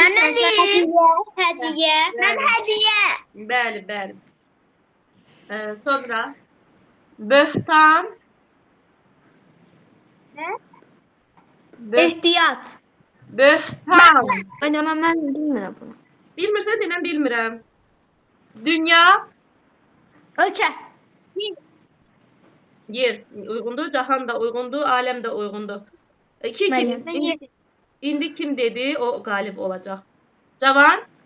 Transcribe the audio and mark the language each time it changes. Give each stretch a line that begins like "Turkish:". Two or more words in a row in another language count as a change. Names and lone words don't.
Turkish: Hediye. Ben hediye.
Azerbaijani: Bəli, bəli. Sonra böhtan.
Turkish: Ne?
Azerbaijani: İhtiyat. Böhtan.
Turkish: Ay ama ben bilmiyorum bunu.
Azerbaijani: Bilmirsən denən bilmirəm. Dünya.
Turkish: Ölçe.
Azerbaijani: Yer uyğundur, cahan da uyğundur, aləm də uyğundur. 2 Məryəm. kim? İndi kim dedi, o qalib olacaq. Cavan.